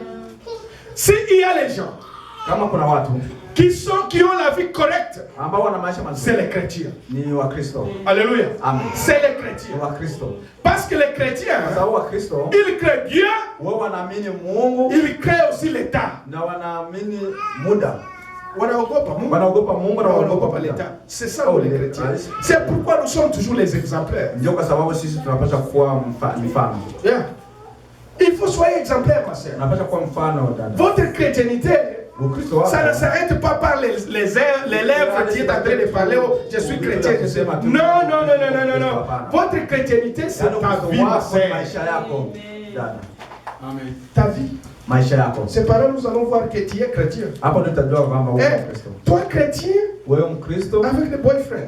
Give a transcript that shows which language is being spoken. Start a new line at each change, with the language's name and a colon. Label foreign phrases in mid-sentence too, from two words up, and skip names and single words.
French: S'il y a les gens qui ont la vie correcte, c'est les chrétiens. Alléluia. Amen. C'est les chrétiens. Parce que les chrétiens, ils créent Dieu, ils créent aussi l'État.
Swahili: wanaogopa Mungu na wanaogopa
French: l'État. C'est ça les chrétiens. C'est pourquoi nous sommes toujours les exemplaires.
Swahili: Ndio kwa sababu sisi tunapaswa kuwa mfano. Yeah.
French: Il faut soyez exemplaire, ma sœur.
Swahili: Tunapaswa kuwa mfano dada.
French: Votre chrétienté, ça ne s'arrête pas par les lèvres qui est en train de parler, oh, je suis chrétien. Non. Votre chrétienté, c'est ta vie, ma sœur. Amen. Ta vie. C'est par là nous allons voir que tu es chrétien. Toi chrétien avec le boyfriend.